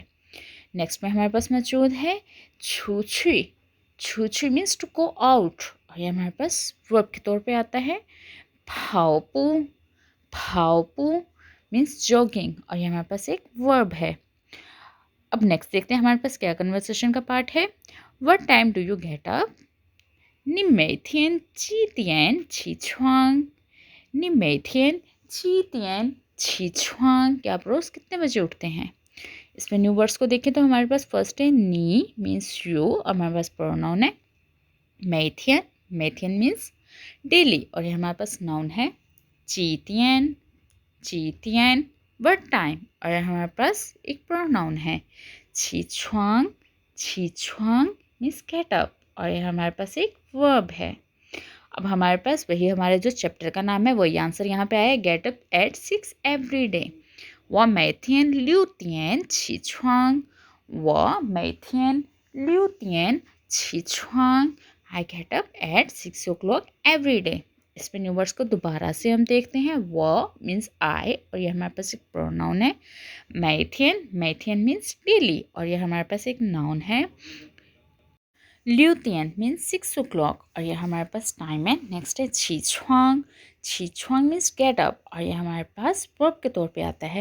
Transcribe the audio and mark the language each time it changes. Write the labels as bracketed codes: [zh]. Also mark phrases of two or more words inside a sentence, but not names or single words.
[hi] नेक्स्ट में हमारे पास मौजूद है छूछी, छूछी [en] means to go out [hi] और ये हमारे पास वर्ब के तौर पे आता है। फाओपू, फाओपू [en] means jogging [hi] और ये हमारे पास एक वर्ब है। अब नेक्स्ट देखते हैं हमारे पास क्या कन्वर्सेशन का पार्ट है। [en] What time do you get up? [zh] 你每天几点起床？你每天几点起床？ [hi] क्या आप रोज़ कितने बजे उठते हैं। इसमें [en] new words [hi] को देखें तो हमारे पास फर्स्ट है नी [en] means you [hi] और हमारे पास प्रोनाउन है। मैथियन, मैथियन [en] means daily [hi] और ये हमारे पास नाउन है। चीतियन, चीतियन [en] word time [hi] और ये हमारे पास एक प्रोनाउन है। छिछुआंग, छिछुआंग [en] means get up [hi] और ये हमारे पास एक वर्ब है। अब हमारे पास वही हमारे जो चैप्टर का नाम है वही आंसर यहाँ पे आया, [en] Get up at 6 every day. [zh] 我每天6点起床，我每天6点起床。 [en] I get up at 6 o'clock every day। [hi] इस पे [en] new words [hi] को दोबारा से हम देखते हैं। वो [en] means I [hi] और ये हमारे पास एक प्रोनाउन है। मैथियन, मैथियन [en] means daily [hi] और ये हमारे पास एक नाउन है। ल्यूतियन [en] means 6 o'clock [hi] और ये हमारे पास टाइम है। नेक्स्ट है छिछुआंग, छिछुआंग [en] means get up [hi] और ये हमारे पास वर्ब के तौर पे आता है।